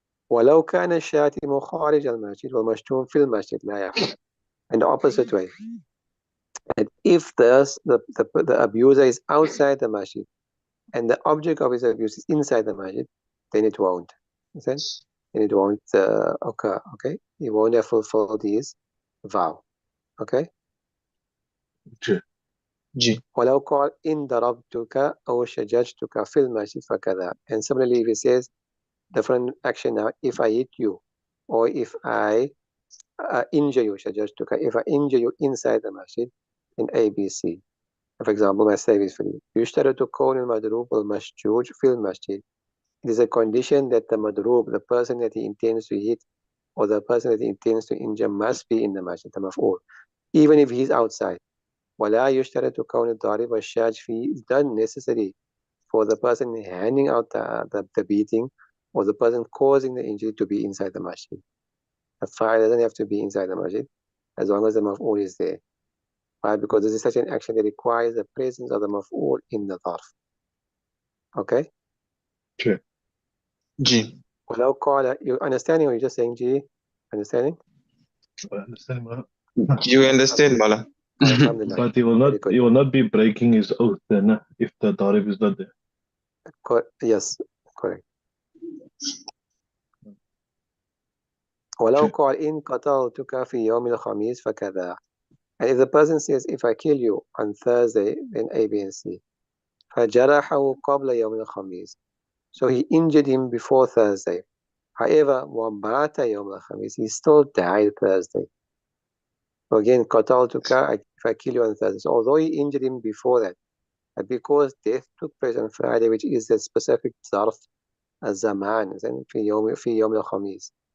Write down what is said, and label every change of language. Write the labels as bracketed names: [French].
[Arabic] ولو كان الشاتم خارج المسجد والمشتوم في المسجد لا يحنث. [English] In the opposite way. And if the abuser is outside the masjid and the object of his abuse is inside the masjid, then it won't. Understand? Then it won't occur. Okay? He won't have fulfilled his vow. Okay? جي. [Arabic] ولو قال إن ضربتك أو شججتك في المسجد فكذا. [English] And similarly, if he says different action now, if I hit you or if I injure you, شججتك, if I injure you inside the masjid, in A, B, C. For example, my save is free. [Arabic] يشترط كون المضروب والمشجوج في المسجد. [English] It is a condition that the madrub, the person that he intends to hit or the person that he intends to injure, must be in the masjid, the maf'ul, even if he's outside. [Arabic] ولا يشترط كون الضارب والشاج فيه. [English] It's not necessary for the person handing out the beating or the person causing the injury to be inside the masjid. The fire doesn't have to be inside the masjid as long as the maf'ul is there. Why? Because this is such an action that requires the presence of the maf'ul in the dharf. Okay? Sure. جي. [Arabic] ولو قال, [English] you understanding or you're just saying G? Understanding? I understand. You understand, Mala? Alhamdulillah. But he will not be breaking his oath then if the darib is not there. Yes, correct. [Arabic] ولو قال إن قتلتك في يوم الخميس فكذا. [English] And if the person says, if I kill you on Thursday, then A, B, and C. [Arabic] فجرحه قبل يوم الخميس. [English] So he injured him before Thursday. However, [Arabic] ومات يوم الخميس, [English] he still died Thursday. So again, قتلتك, if I kill you on Thursday. So although he injured him before that, but because death took place on Friday, which is the specific ظرف الزمان, then [Arabic] في يوم الخميس.